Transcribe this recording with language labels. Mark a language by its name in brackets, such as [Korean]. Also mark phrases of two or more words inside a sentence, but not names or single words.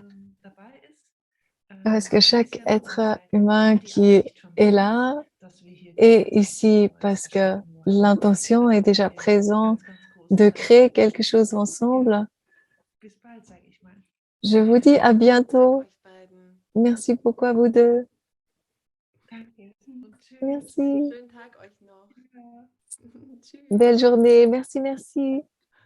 [French] Parce que chaque être humain qui est là est ici parce que l'intention est déjà présente de créer quelque chose ensemble. Je vous dis à bientôt. Merci beaucoup à vous deux. [German] Tschüss. [French] Merci. [German] Schönen Tag euch noch. Ja. Tschüss. [French] Belle journée. Merci, merci.